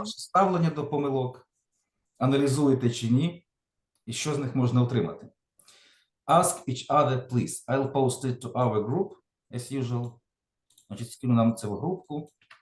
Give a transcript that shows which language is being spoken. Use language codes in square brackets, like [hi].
[uk] ваше ставлення до помилок. Аналізуєте чи ні? І що з них можна отримати? [en] Ask each other, please. I'll post it to our group, as usual. [uk] Значить, скину нам це в групку.